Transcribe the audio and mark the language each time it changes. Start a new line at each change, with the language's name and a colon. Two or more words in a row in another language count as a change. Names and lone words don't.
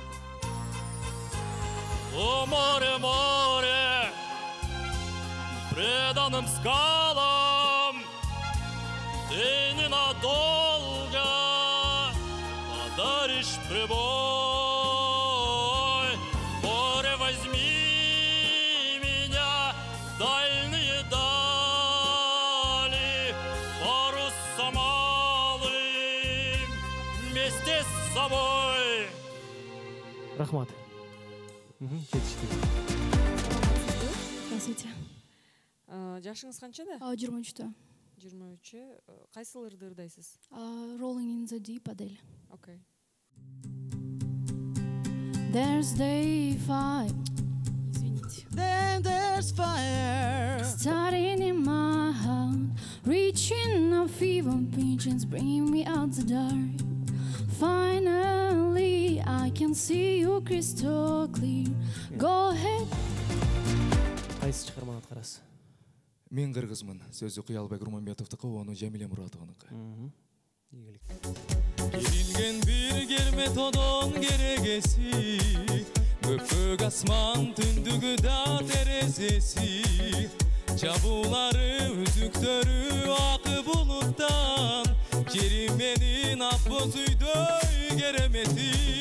Russian: О, море, море, преданным скалам, ты ненадолго подаришь прибой. Море, возьми меня в дальние дали, парусом малым вместе с собой.
Kyrgyz: Рахмат. Жетишти.
Russian: Здравствуйте.
Kyrgyz: Жашыңыз канчада? 23-та. 23. Кайсыл ырды ырдайсыз?
English: Rolling in the Deep Adele. Окей. There's day 5.
Russian: Извините.
English: Then there's fire. Starting in my heart, reaching a fever pitch and bringing me out the dark. Finally, I can see you crystal clear. Go ahead.
Kyrgyz: Кайсы чыгарманы аткарасыз? Мен кыргызмын. Сөзү Кыялбек Руманбетовдуку, ону Жамиле Муратованыкы. Ийгилик. Керилген bir кермет одон керегеси, көпөк асман түндүгү да терезеси, жабуулары үзүктөрү акы булуттан, керименин ак боз үйдөй керемети.